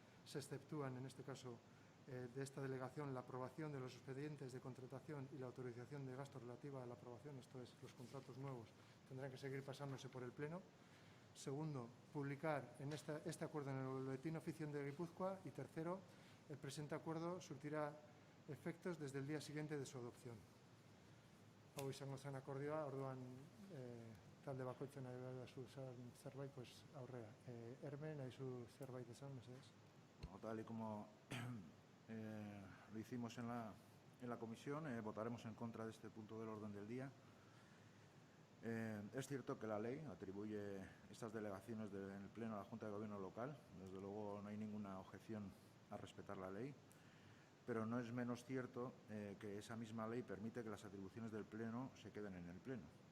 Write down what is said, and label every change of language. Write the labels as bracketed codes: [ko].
[es] Se exceptúan, en este caso, de esta delegación la aprobación de los expedientes de contratación y la autorización de gasto relativa a la aprobación, esto es, los contratos nuevos, tendrán que seguir pasándose por el Pleno. Segundo, publicar este acuerdo en el Boletín Oficial de Guipúzcoa. Y tercero, el presente acuerdo surtirá efectos desde el día siguiente de su adopción. [eu] Hau izango zen akordioa, orduan talde bakoitzen nahi baduzu zerbait, pues aurrera. Herme, nahi zu zerbait esan, mesedez? [es] Tal y como lo hicimos en la comisión, votaremos en contra de este punto del orden del día. Es cierto que la ley atribuye estas delegaciones del Pleno a la Junta de Gobierno local. Desde luego no hay ninguna objeción a respetar la ley, pero no es menos cierto que esa misma ley permite que las atribuciones del Pleno se queden en el Pleno.